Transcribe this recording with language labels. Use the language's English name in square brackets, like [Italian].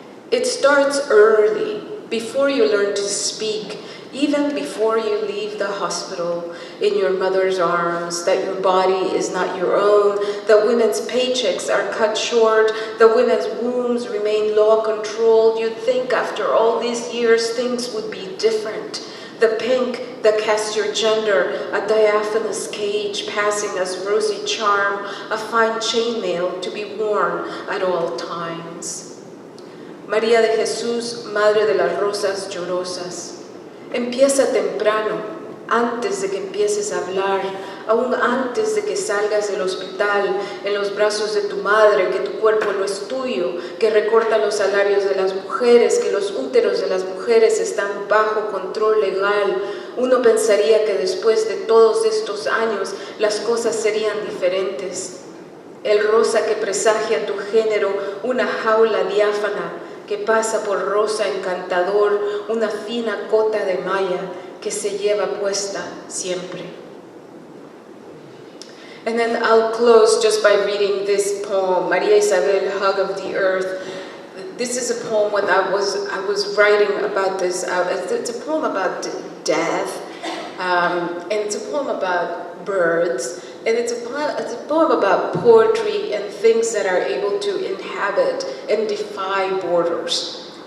[English] It starts early, before you learn to speak, even before you leave the hospital, in your mother's arms, that your body is not your own, that women's paychecks are cut short, that women's wombs remain law-controlled. You'd think after all these years things would be different. The pink that casts your gender, a diaphanous cage passing as rosy charm, a fine chainmail to be worn at all times. [Spanish] María de Jesús, Madre de las Rosas Llorosas. Empieza temprano, antes de que empieces a hablar, aún antes de que salgas del hospital, en los brazos de tu madre, que tu cuerpo no es tuyo, que recorta los salarios de las mujeres, que los úteros de las mujeres están bajo control legal. Uno pensaría que después de todos estos años las cosas serían diferentes. El rosa que presagia tu género, una jaula diáfana que pasa por rosa encantador, una fina cota de malla que se lleva puesta siempre. [English] And then I'll close just by reading this poem, María Isabel, Hug of the Earth. This is a poem when I was writing about this. It's a poem about death, and it's a poem about birds, and it's a poem about poetry and things that are able to inhabit and defy borders.